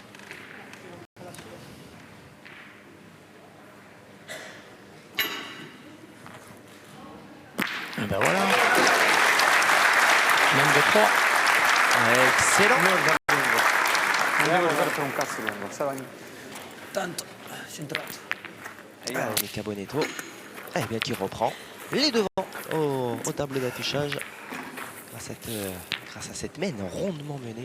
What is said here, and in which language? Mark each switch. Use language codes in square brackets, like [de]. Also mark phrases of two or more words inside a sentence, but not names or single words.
[fr] Et ben voilà. Même de 3. Excellent. [it] Non devo usare per un cazzo lungo, stava tanto centrato. [fr] Mika Bonetto, qui reprend les devants au tableau d'affichage grâce à cette mène rondement menée.